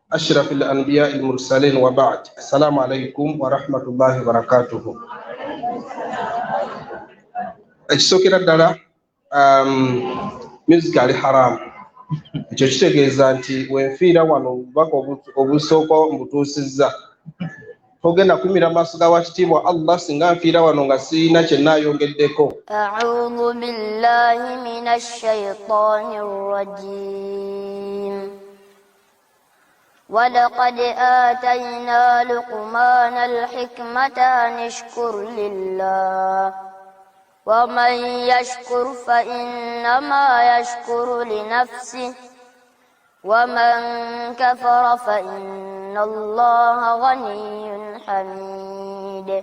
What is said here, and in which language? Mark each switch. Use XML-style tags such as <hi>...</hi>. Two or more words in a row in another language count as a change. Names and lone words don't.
<ar>أشرف الأنبياء المرسلين وبعد. السلام عليكم ورحمة الله وبركاته.</ar> <lg>Ekisokera ddala music ali haram. Ekyo kitegeeza nti wenfiira wano obubaka obusooka mbutuusizza togenda kumira maaso ga wakitiibwa Allah singa nfiira wano nga sirina kye nnaayongeddeko.</lg> <ar>أعوذ بالله من الشيطان الرجيم. وَلَقَدْ آتَيْنَا لُقْمَانَ الْحِكْمَةَ أَنِ اشْكُرْ لِلَّهِ وَمَنْ يَشْكُرْ فَإِنَّمَا يَشْكُرُ لِنَفْسِهِ وَمَنْ كَفَرَ فَإِنَّ اللَّهَ غَنِيٌّ حَمِيدٌ.</ar>